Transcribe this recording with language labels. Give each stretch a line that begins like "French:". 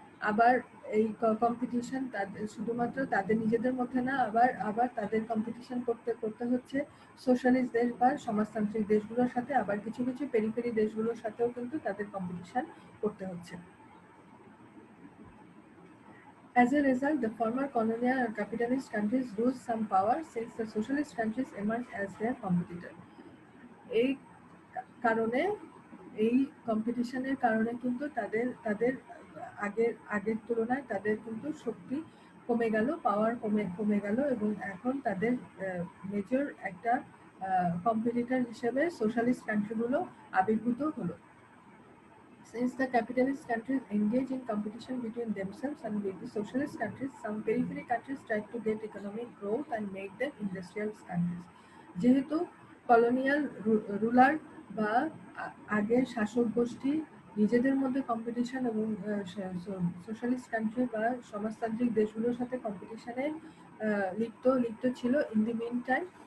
Bangla: আবার এই কম্পিটিশন শুধুমাত্র তাদের নিজেদের মধ্যে না, আবার তাদের কম্পিটিশন করতে হচ্ছে সোশ্যালিস্ট দেশ বা সমাজতান্ত্রিক দেশগুলোর সাথে, আবার কিছু পেরিফেরি দেশগুলোর সাথেও কিন্তু তাদের কম্পিটিশন করতে হচ্ছে।
English: As a result, the former colonial and capitalist countries lose some power since the socialist countries emerge as their competitor.
Bangla: এই কারণে এই কম্পিটিশনের কারণে কিন্তু তাদের আগের তুলনায় তাদের কিন্তু শক্তি কমে গেল, পাওয়ার কমে গেল, এবং এখন তাদের মেজর একটা কম্পিটিটর হিসেবে সোশ্যালিস্ট কান্ট্রিগুলো আবির্ভূত হলো।
English: Since the capitalist countries engage in competition between themselves and with the socialist countries, some periphery countries try to get economic growth and make them industrial countries.
Bangla: যেহেতু কলোনিয়াল রুলার বা আগের শাসক গোষ্ঠী নিজেদের মধ্যে কম্পিটিশন এবং সোশ্যালিস্ট কান্ট্রি বা সমাজতান্ত্রিক দেশগুলোর সাথে কম্পিটিশনে লিপ্ত লিপ্ত ছিল
English: In the meantime.